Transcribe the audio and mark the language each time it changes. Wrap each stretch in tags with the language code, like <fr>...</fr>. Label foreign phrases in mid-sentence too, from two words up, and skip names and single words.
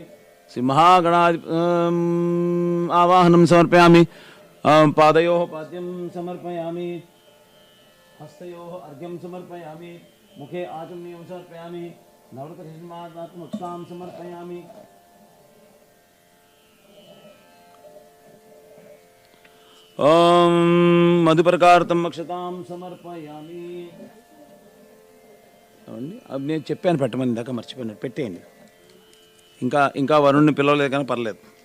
<sa>श्री आवाहनं समर्पयामि. पादयोः पाद्यं समर्पयामि, हस्तयोः अर्घ्यं समर्पयामि, मुखे आचमनीयं समर्पयामि, नवरत्नसिंहासनात्मकतां समर्पयामि. ఓం మధుపరకార్తం అక్షతాం సమర్పయామి.</sa> <te>అది నేను చెప్పాను పెట్టమని, ఇందాక మర్చిపోయినా, పెట్టేయండి. ఇంకా ఇంకా వరుణ్ణి పిలవలేదు కానీ పర్లేదు.</te>